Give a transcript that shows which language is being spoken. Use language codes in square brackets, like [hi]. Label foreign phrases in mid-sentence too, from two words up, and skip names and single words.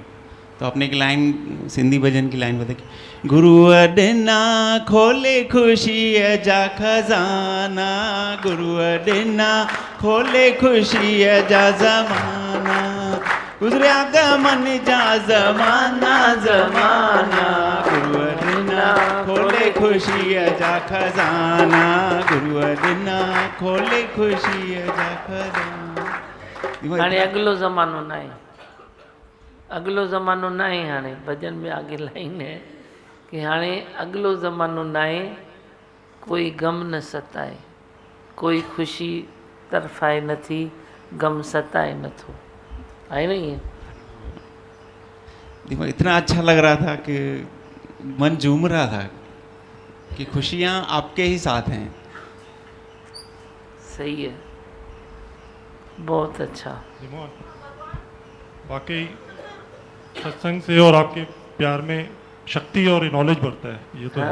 [hi] तो आपने एक लाइन सिंधी भजन की लाइन बताई कि [sd] गुरु अडना खोले खुशी जा खजाना, गुरु अडना खोले खुशी जा जमाना, गुजरिया गमन जा जमाना जमाना, गुरु अडना खोले खुशी जा खजाना, गुरु अडना खोले खुशी जा खजाना। हाणे अगलो ज़मानो ना आहे, अगलो ज़मानो ना आहे। हाणे [hi] भजन में आगे लाइन है कि [sd] हाणे अगलो ज़मानो ना आहे, कोई गम न सताए, कोई खुशी तरफ़ाए नथी, गम सताए नथो, आहे न ये। [hi] दिमाग इतना अच्छा लग रहा था कि मन झूम रहा था कि खुशियाँ आपके ही साथ हैं। सही है, बहुत अच्छा। वाकई सत्संग से और आपके प्यार में शक्ति और नॉलेज बढ़ता है, ये तो है।